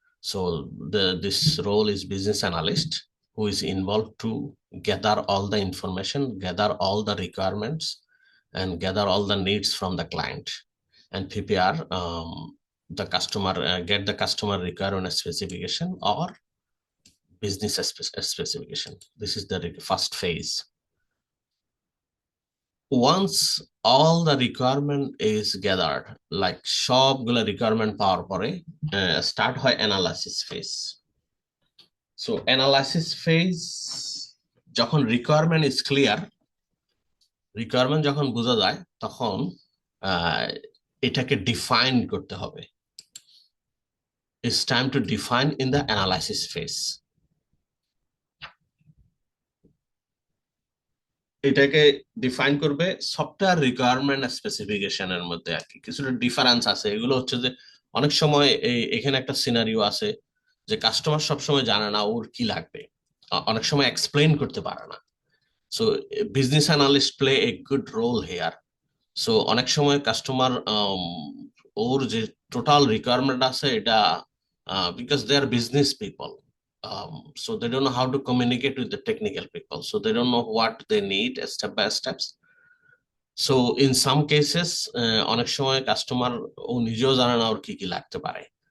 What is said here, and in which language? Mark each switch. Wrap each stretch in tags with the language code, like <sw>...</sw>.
<en>So this role is business analyst, who is involved to gather all the information, gather all the requirements, and gather all the needs from the client, and PPR the customer, get the customer requirement specification or business specification. This is the first phase. Once all the requirement is gathered, like সবগুলো requirement পাওয়ার পরে start হয় analysis phase.</en> <bn>So analysis phase, যখন requirement is clear, requirement যখন বোঝা যায়, তখন এটাকে define করতে হবে.</bn> <en>It's time to define in the analysis phase.</en> <bn>এটাকে ডিফাইন করবে সফটওয়্যার রিকোয়ারমেন্ট স্পেসিফিকেশনের মধ্যে আর কি কিছুটা ডিফারেন্স আছে। এগুলো হচ্ছে যে অনেক সময় এখানে একটা সিনারিও আছে যে কাস্টমার সবসময় জানে না ওর কি লাগবে, অনেক সময় এক্সপ্লেইন করতে পারে না।</bn> <en>So business analyst play a good role here. So অনেক সময় customer ওর যে টোটাল রিকোয়ারমেন্ট আছে এটা, because they are business people, so they don't know how to communicate with the technical people, so they don't know what they need step by steps.</en> <bn>So in some cases অনেক সময় customer ও নিজেও জানে না ওর কি কি লাগতে পারে।</bn>